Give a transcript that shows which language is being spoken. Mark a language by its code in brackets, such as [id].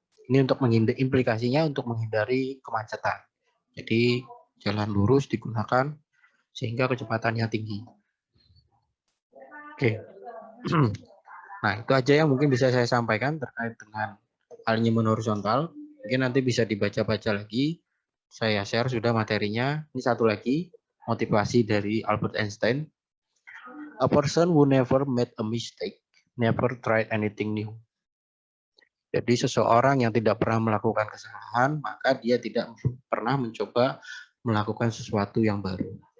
[id] Ini untuk menghindari implikasinya untuk menghindari kemacetan. Jadi jalan lurus digunakan sehingga kecepatannya tinggi. Oke. Nah, itu aja yang mungkin bisa saya sampaikan terkait dengan alinyemen horizontal. Mungkin nanti bisa dibaca-baca lagi. Saya share sudah materinya. Ini satu lagi, motivasi dari Albert Einstein. [en] A person who never made a mistake, never tried anything new. [id] Jadi seseorang yang tidak pernah melakukan kesalahan, maka dia tidak pernah mencoba melakukan sesuatu yang baru.